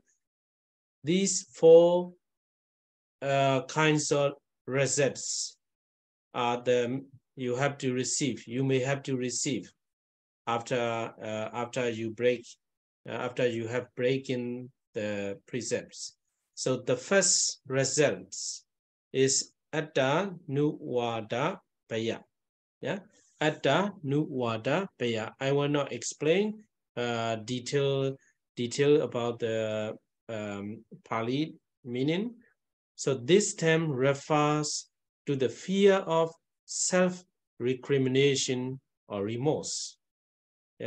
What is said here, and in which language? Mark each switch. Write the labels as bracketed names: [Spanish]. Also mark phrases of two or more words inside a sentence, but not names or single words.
[English] These 4 kinds of results are you have to receive. You may have to receive after you have breaking the precepts. So the first results is [Pali] atta nuwada paya. Yeah, atta nuwada paya. [English] I will not explain detail about the Pali meaning. So this term refers to the fear of self-recrimination or remorse. Yeah.